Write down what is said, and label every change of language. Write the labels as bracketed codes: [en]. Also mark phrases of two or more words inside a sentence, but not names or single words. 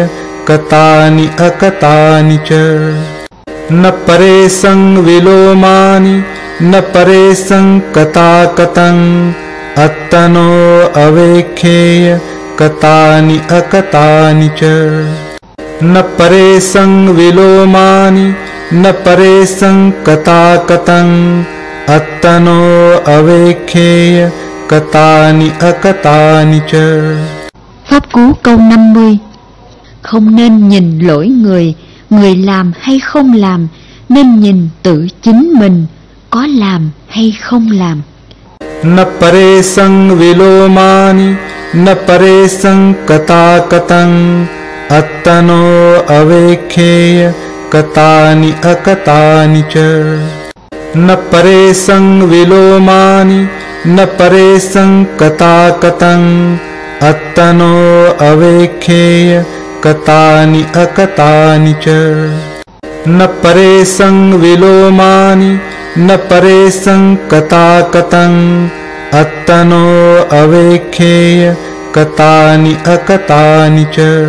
[pi] कथानि अकथानि च न परेशं विलोमानि न परेशं कथाकथं अत्तनो अवेक्षेय कथानि अकथानि च न परेशं विलोमानि न परेशं कथाकथं अत्तनो अवेक्षेय कथानि अकथानि च। [vi] Pháp cú câu 50. Không nên nhìn lỗi người, người làm hay không làm, nên nhìn tự chính mình, có làm hay không làm. [pi] न परेशं विलोमानि न परेशं कथाकथं अत्तनो अवेक्षेय कथानि अकथानि च न परेशं विलोमानि न परेशं कथाकथं अत्तनो अवेक्षेय कथानि अकथानि च न परेशं विलोमानि न परेशं कथाकथं अत्तनो अवेक्षेय कथानि अकथानि च